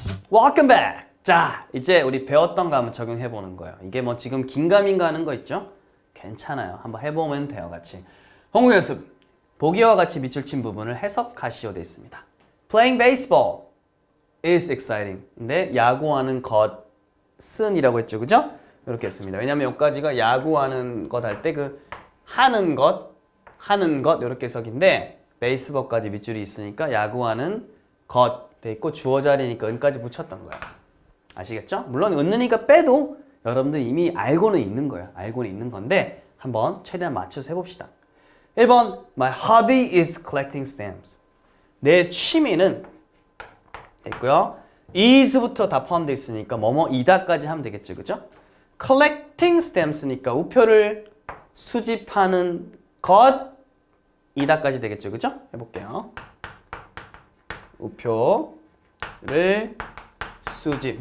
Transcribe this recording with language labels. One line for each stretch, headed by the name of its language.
English: Welcome back!
Korean: 자, 이제 우리 배웠던 거 한번 적용해 보는 거예요. 이게 뭐 지금 긴가민가 하는 거 있죠? 괜찮아요. 한번 해보면 돼요, 같이. 홍보 연습. 보기와 같이 밑줄 친 부분을 해석하시오 돼 있습니다.
English: Playing baseball is exciting.
Korean: 근데 야구하는 것은 이라고 했죠, 그죠? 이렇게 했습니다. 왜냐면 여기까지가 야구하는 것 할 때 그 하는 것 이렇게 해석인데 베이스볼까지 밑줄이 있으니까 야구하는 것 돼 있고 주어 자리니까 은까지 붙였던 거야. 아시겠죠? 물론 은느니까 빼도 여러분들 이미 알고는 있는 거예요. 알고는 있는 건데 한번 최대한 맞춰서 해봅시다.
English: 1번 My hobby is collecting stamps.
Korean: 내 취미는 있고요. is부터 다 포함되어 있으니까 뭐뭐이다까지 하면 되겠죠. 그죠?
English: collecting stamps
Korean: 니까 우표를 수집하는 것이다까지 되겠죠. 그죠? 해볼게요. 우표를 수집.